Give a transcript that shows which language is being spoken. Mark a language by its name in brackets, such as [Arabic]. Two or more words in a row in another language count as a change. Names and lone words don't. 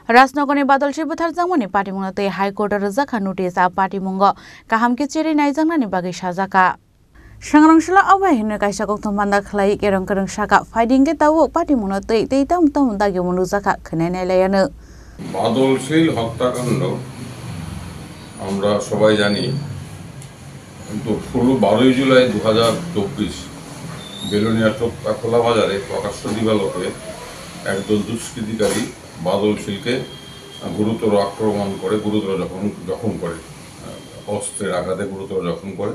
[Kok Borok] राजनगरनि बादलसि बुथारजांमोननि पार्टीमुंगतै हाइकोर्ट रोजाखा नोटिस आ पार्टीमुंग काहामके चेरै नायजांनानि बागै साजाका सांग्रांसला आवाहिनो कायसा गौतम बान्दा खलाई केरं करं साका फाइडिंगे तावो पार्टीमुंगतै तैताम ताम दागे मनुजाका खोनायनायलायानो [Bangla] বাদলশীল হত্যাকাণ্ড আমরা সবাই জানি, কিন্তু 12 জুলাই 2024 বেলোনিয়া খোলা বাজারে প্রকাশ্য দিবালোকে একদল দুষ্কৃতিকারী বাদলশীলকে গুরুতর আক্রমণ করে, গুরুতর জখম করে, অস্ত্রের আঘাতে গুরুতর জখম করে।